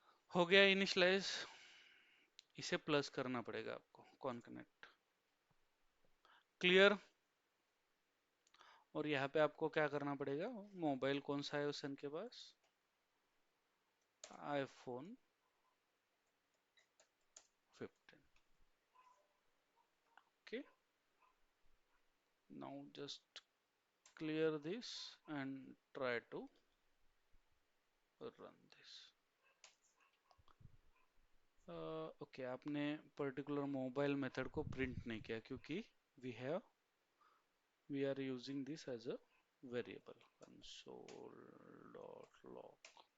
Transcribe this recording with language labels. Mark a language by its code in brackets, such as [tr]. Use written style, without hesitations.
[hi] हो गया इनिशियलाइज, इसे प्लस करना पड़ेगा आपको, कौन कनेक्ट। क्लियर? और यहाँ पे आपको क्या करना पड़ेगा, मोबाइल कौन सा है उस सन के पास, iPhone 15। [en] Okay now just clear this and try to run this. [hi] Okay आपने पर्टिकुलर मोबाइल मेथड को प्रिंट नहीं किया क्योंकि [en] we are using this as a variable, [hi] console dot log.